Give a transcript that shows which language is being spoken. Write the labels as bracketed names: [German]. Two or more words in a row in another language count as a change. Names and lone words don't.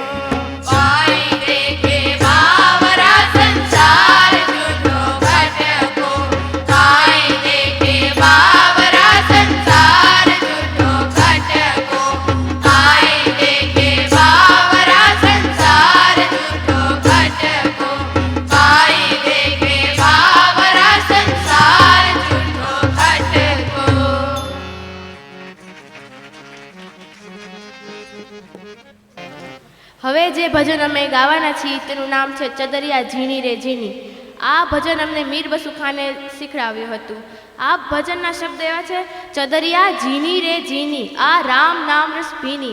[Rajasthani] काई देखे बावरा संसार झूठो घटको, काई देखे बावरा संसार झूठो घटको, काई देखे बावरा संसार झूठो घटको, काई देखे बावरा संसार झूठो घटको. [Gujarati] હવે જે ભજન અમે ગાવાના છીએ તેનું નામ છે ચદરિયા ઝીણી રે ઝીણી. આ ભજન અમને મીર બસુ ખાને શીખડાવ્યું હતું. આ ભજનના શબ્દ એવા છે, ચદરિયા ઝીણી રે ઝીણી, આ રામ નામ રસ ભીની.